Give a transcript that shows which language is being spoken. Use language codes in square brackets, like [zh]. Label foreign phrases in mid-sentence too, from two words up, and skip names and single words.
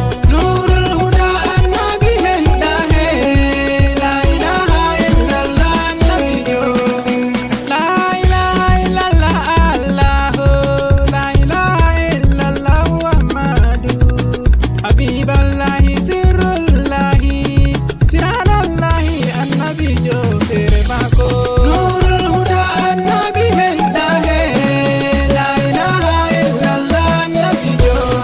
[ar] نور الهدى, [ff] annabi men dahe. [ar] لا إله إلا الله, annabijo. لا إله إلا الله، الله. لا إله إلا الله، محمد. Habiballahi, sirrullahi, siralallahi, annabijo, [ff] tere mako. [ar] نور الهدى, [ff] annabi men dahe. [ar] لا إله إلا الله, annabijo.